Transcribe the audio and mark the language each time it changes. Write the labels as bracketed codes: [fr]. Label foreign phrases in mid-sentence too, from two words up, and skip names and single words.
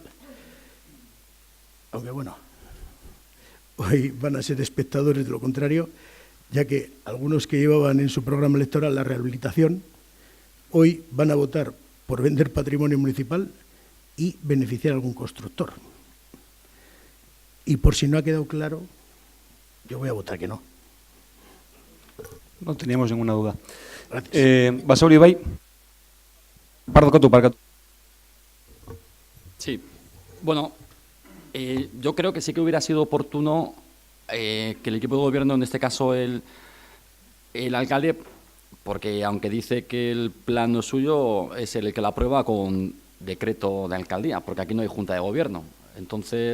[es] Aunque bueno, hoy van a ser espectadores de lo contrario, ya que algunos que llevaban en su programa electoral la rehabilitación, hoy van a votar por vender patrimonio municipal y beneficiar a algún constructor. Y por si no ha quedado claro, yo voy a votar que no. No teníamos ninguna duda. Gracias. [eu] Basauri bai. Parkatu. [es] Sí. Bueno, yo creo que sí que hubiera sido oportuno que el equipo de gobierno, en este caso el alcalde, porque aunque dice que el plan no es suyo, es el que lo aprueba con decreto de alcaldía, porque aquí no hay junta de gobierno.